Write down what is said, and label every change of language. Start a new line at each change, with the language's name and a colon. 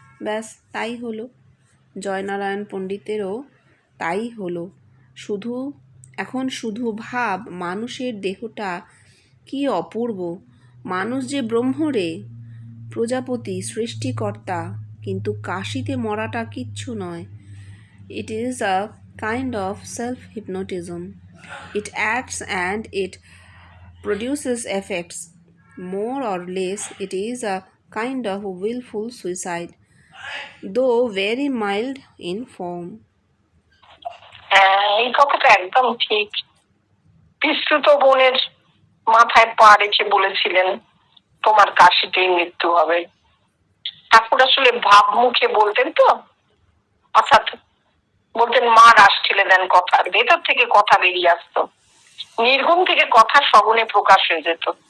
Bangla: ব্যাস তাই হলো। জয়নারায়ণ পণ্ডিতেরও তাই হলো। এখন শুধু ভাব, মানুষের দেহটা কি অপূর্ব! মানুষ যে ব্রহ্মরে, প্রজাপতি, সৃষ্টিকর্তা, কিন্তু কাশীতে মরাটা কিচ্ছু নয়।
English: It is a kind of self-hypnotism. It acts and it produces effects. More or less, it is a kind of willful suicide, though very mild in form.
Bangla: এই কথাটা একদম ঠিক। পিস্তুত বোনের মাথায় পা রেখে বলেছিলেন তোমার কাশীতেই মৃত্যু হবে। ঠাকুর আসলে ভাব মুখে বলতেন তো, অর্থাৎ বলতেন মা রাস ঠেলে দেন কথার ভেতর থেকে, কথা বেরিয়ে আসতো, নির্গুণ থেকে কথা সগুণে প্রকাশ হয়ে যেত।